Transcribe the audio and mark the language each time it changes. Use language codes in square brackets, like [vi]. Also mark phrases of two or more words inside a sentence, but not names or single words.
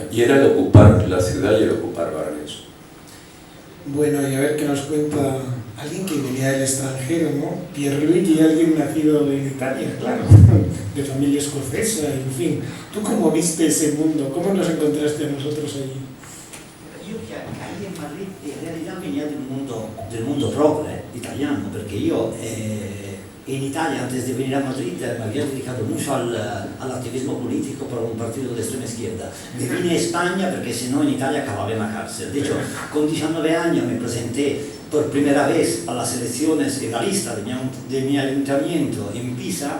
[es] Y era el ocupar la ciudad y el ocupar barrios. Bueno, y a ver qué nos cuenta alguien que venía del extranjero, ¿no? Pierluigi, alguien nacido en Italia, claro, de familia escocesa, en fin. ¿Tú cómo viste ese mundo? ¿Cómo nos encontraste a nosotros allí? [it] Io che [es] ahí en Madrid [it] in realtà veniva del mondo proprio italiano, perché io [es] En Italia, antes de venir a Madrid, me había dedicado mucho al activismo político para un partido de extrema izquierda. Me vine a España porque si no en Italia acababa en la cárcel. De hecho, con 19 años me presenté por primera vez a las elecciones en la lista de mi ayuntamiento en Pisa.